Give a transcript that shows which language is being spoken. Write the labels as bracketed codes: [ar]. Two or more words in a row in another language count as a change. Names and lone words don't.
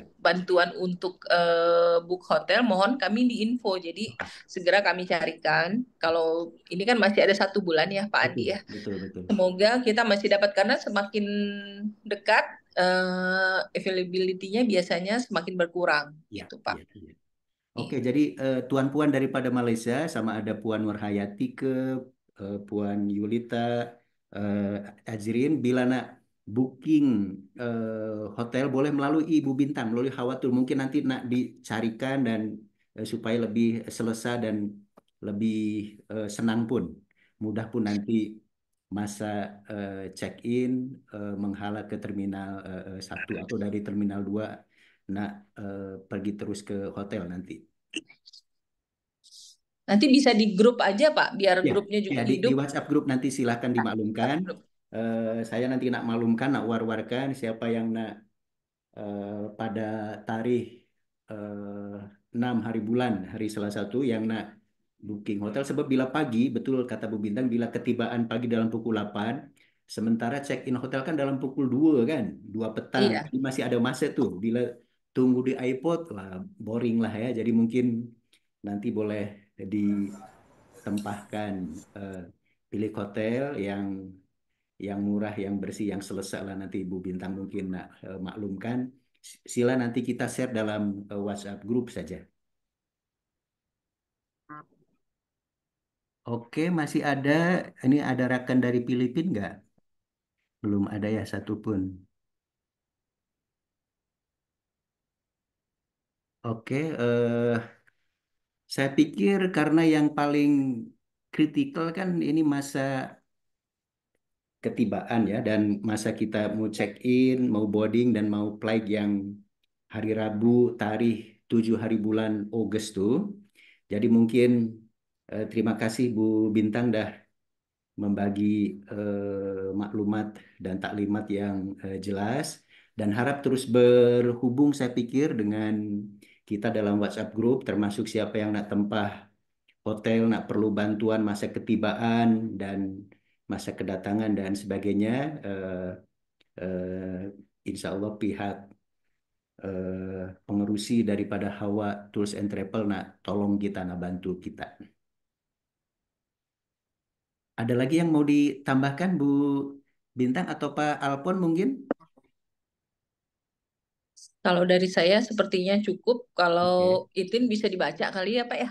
[id] bantuan untuk book hotel, mohon kami diinfo. Jadi segera kami carikan. Kalau ini kan masih ada 1 bulan ya, Pak Andi Betul, ya. betul, betul. Semoga kita masih dapat karena semakin dekat availability-nya biasanya semakin berkurang, Iya, gitu Pak. iya, iya. Oke, [ms] jadi tuan-puan daripada Malaysia sama ada Puan Nurhayati Puan Yulita, Azrin, bila nak booking hotel boleh melalui Ibu Bintang, melalui Hawatul. Mungkin nanti nak dicarikan dan supaya lebih selesa dan lebih senang pun. Mudah pun nanti masa check-in menghala ke Terminal 1 atau dari Terminal 2 nak pergi terus ke hotel nanti. [id] Nanti bisa di grup aja Pak, biar Ya, grupnya juga ya di hidup. [ms] WhatsApp grup nanti silahkan dimaklumkan. Grup. Saya nanti nak maklumkan, nak war-warkan siapa yang nak pada tarikh 6 hari bulan, hari Selasa itu yang nak booking hotel. Sebab bila pagi, betul kata Bu Bintang, bila ketibaan pagi dalam pukul 8, Sementara check-in hotel kan dalam pukul 2 kan, 2 petang. Iya. Jadi masih ada masa tuh. Bila tunggu di iPod, wah boring lah ya. Jadi mungkin nanti boleh ditempahkan, pilih hotel yang murah, yang bersih, yang selesai lah nanti Ibu Bintang mungkin nak maklumkan. Sila nanti kita share dalam WhatsApp grup saja. Oke, masih ada. [id] Ini ada rakan dari Filipina nggak? Belum ada ya satupun. [ms] Oke, saya pikir karena yang paling kritikal kan ini masa ketibaan ya, dan masa kita mau check in, mau boarding, dan mau flight yang hari Rabu tarikh 7 hari bulan Agustus tuh. Jadi mungkin terima kasih Bu Bintang dah membagi maklumat dan taklimat yang jelas, dan harap terus berhubung saya pikir dengan kita dalam WhatsApp group, termasuk siapa yang nak tempah hotel, nak perlu bantuan masa ketibaan dan masa kedatangan dan sebagainya. Insya Allah pihak pengerusi daripada Hawa Tours and Travel nak tolong kita, nak bantu kita. Ada lagi yang mau ditambahkan Bu Bintang atau Pak Alpon mungkin? [id] Kalau dari saya sepertinya cukup. Kalau Oke. Itin bisa dibaca kali ya Pak ya?